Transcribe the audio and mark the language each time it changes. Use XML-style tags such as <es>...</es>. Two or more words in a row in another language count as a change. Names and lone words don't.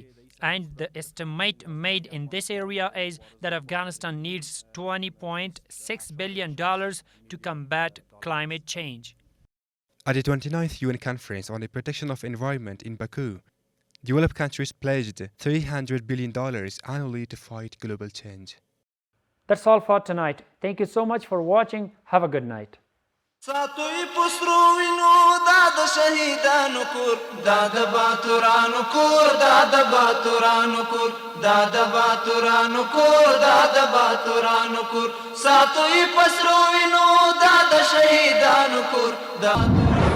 <en>And the estimate made in this area is that Afghanistan needs $20.6 billion to combat climate change. At the 29th UN Conference on the Protection of Environment in Baku, Developed countries pledged $300 billion annually to fight global change. That's all for tonight. Thank you so much for watching. Have a good night.</en> <ps>ساتوی پسرو وینو دا د شهیدانو کور دا د باتورانو کور دا د باتورانو کور دا د باتورانو کور دا د باتورانو کور ساتوی پسرو وینو دا د شهیدانو کور دا</ps>